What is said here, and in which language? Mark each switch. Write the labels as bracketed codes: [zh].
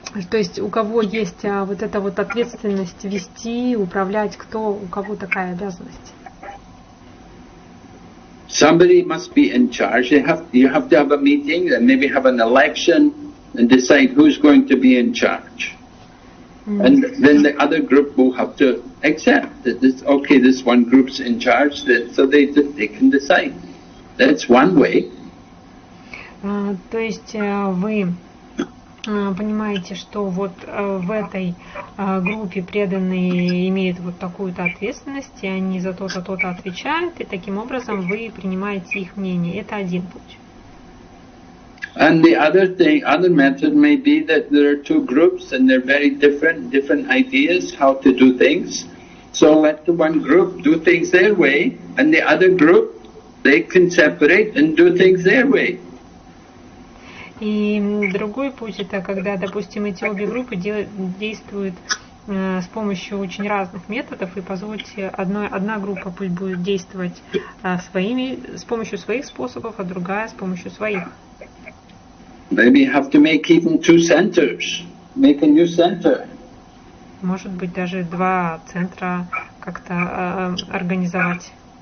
[ru] То есть у кого есть вот эта вот ответственность вести, управлять, кто, у кого такая обязанность? [en] Somebody must be in charge. You have to have a meeting and maybe have an election and decide who's going to be in charge. And then the other group will have to accept that this one group's in charge, so they can decide. That's one way. [ru] То есть вы понимаете, что вот в этой группе преданные имеют вот такую-то ответственность, и они за то-то, то-то отвечают, и таким образом вы принимаете их мнение. Это один путь. [en] And the other method may be that there are two groups and they're very different ideas how to do things. So let the one group do things their way, and the other group, they can separate and do things their way. [ru] И другой путь это когда, допустим, эти обе группы действуют с помощью очень разных методов, и позвольте одна группа пусть будет действовать с помощью своих способов, а другая с помощью своих. [en] Maybe you have to make even two centers, make a new center. [ru] Может быть, даже два центра как-то организовать.